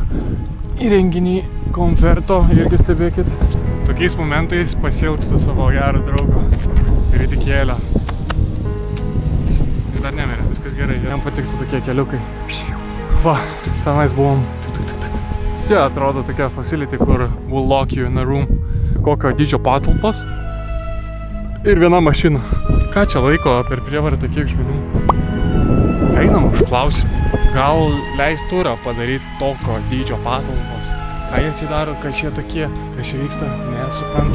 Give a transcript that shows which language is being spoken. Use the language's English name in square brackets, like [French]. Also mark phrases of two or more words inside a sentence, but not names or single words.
[Lithuanian] Įrenginį komforto irgi stebėkit. Tokiais momentais pasiilgstu savo gerą draugą. Ridikėlę. Jis dar nemirė, viskas gerai, jam patiktų tokie keliukai. Va, tenais buvom. Čia atrodo tokia facility, kur [English] will lock you in a room. [Lithuanian] Kokio dydžio patalpos. Ir viena mašina. Ką čia laiko per prievartą kiek žmonių? Einam, užklausim. Gal leis turą padaryti tokio dydžio patalpos? Ką jie čia daro, kas čia tokie, kas čia vyksta, nesuprantu.